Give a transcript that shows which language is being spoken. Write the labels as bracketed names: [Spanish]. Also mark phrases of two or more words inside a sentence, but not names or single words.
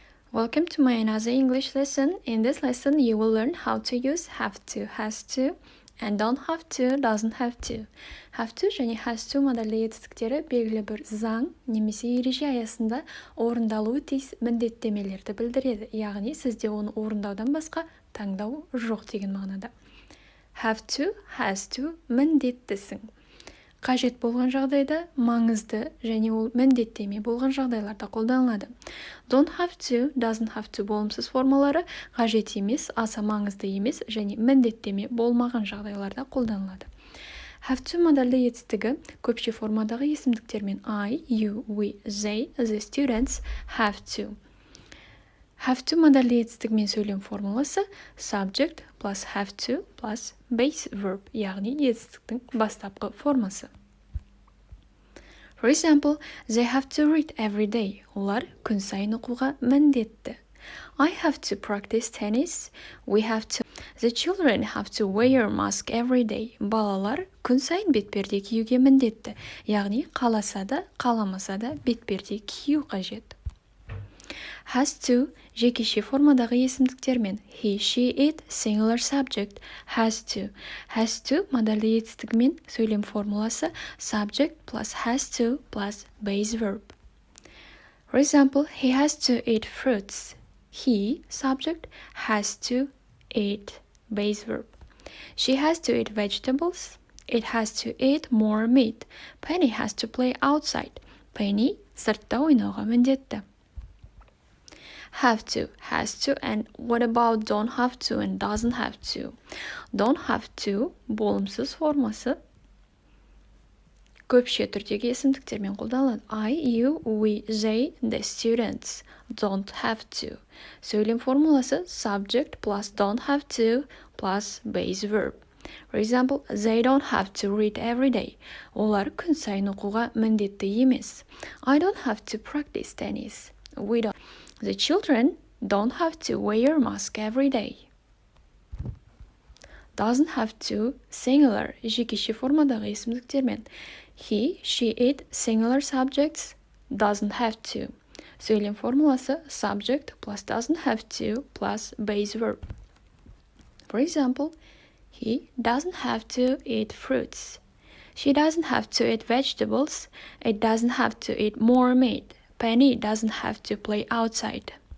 [English] Welcome to my another English lesson. In this lesson, you will learn how to use have to, has to, and don't have to, doesn't have to. Have to [Kazakh] және [English] has to [Kazakh] модальді етістіктері белгілі бір заң немесе ереже аясында орындалуы тиіс міндеттемелерді білдіреді. Яғни сізде оны орындаудан басқа таңдау жоқ деген мағынада. [English] Have to, has to міндеттісің. [Kazakh] Қажет болған жағдайда маңызды және ол міндеттеме болған жағдайларда қолданылады. [English] Don't have to, doesn't have to [Kazakh] болымсыз формалары қажет емес, аса маңызды емес және міндеттеме болмаған жағдайларда қолданылады. [English] Have to [Kazakh] модальді етістігі көпше формадағы есімдіктермен [English] I, you, we, they, the students have to. Have to [Kazakh] модальді етістігімен сөйлем формуласы [English] subject plus have to plus base verb, [Kazakh] яғни етістіктің бастапқы формасы. [English] For example, they have to read every day. [Kazakh] Олар күн сайын оқуға міндетті. [English] I have to practice tennis. We have to. The children have to wear mask every day. [Kazakh] Балалар күн сайын бетперде киюге міндетті. Яғни қаласа да, қаламаса да бетперде кию қажет. [English] Has to [Kazakh] жекеше формадағы есімдіктермен [English] he, she, it, singular subject, has to. Has to [Kazakh] модальді етістігімен сөйлем формуласы [English] subject plus has to plus base verb. For example, he has to eat fruits. He, subject, has to eat, base verb. She has to eat vegetables. It has to eat more meat. Penny has to play outside. [Kazakh] Penny сыртта ойнауға міндетті. [English] Have to, has to, and what about don't have to and doesn't have to? Don't have to [Kazakh] болымсыз формасы көпше түрдегі есімдіктермен қолданылады. [English] I, you, we, they, the students don't have to. [Kazakh] Сөйлем формуласы [English] subject plus don't have to plus base verb. For example, they don't have to read every day. [Kazakh] Олар күн сайын оқуға міндетті емес. [English] I don't have to practice tennis. We don't. The children don't have to wear mask every day. Doesn't have to singular [Kazakh] жекеше формадағы есімдіктермен [English] he, she, it singular subjects doesn't have to. [Kazakh] Сөйлем формуласы [English] subject plus doesn't have to plus base verb. For example, he doesn't have to eat fruits. She doesn't have to eat vegetables. It doesn't have to eat more meat. Penny doesn't have to play outside.